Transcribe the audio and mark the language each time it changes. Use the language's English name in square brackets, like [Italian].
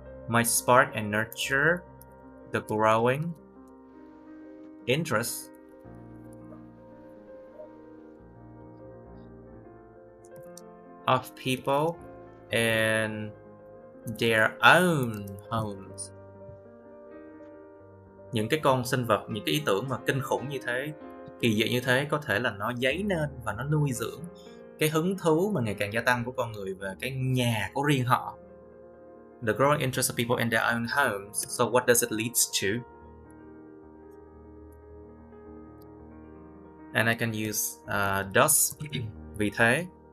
[English] Might spark and nurture the growing interest of people in their own homes. [Vietnamese] Những cái con sinh vật, những cái ý tưởng mà kinh khủng như thế, kỳ dị như thế có thể là nó dấy lên và nó nuôi dưỡng cái hứng thú mà ngày càng gia tăng của con người về cái nhà của riêng họ. [English] The growing interest of people in their own homes. So what does it lead to? And I can use thus. [Vietnamese] Vì thế.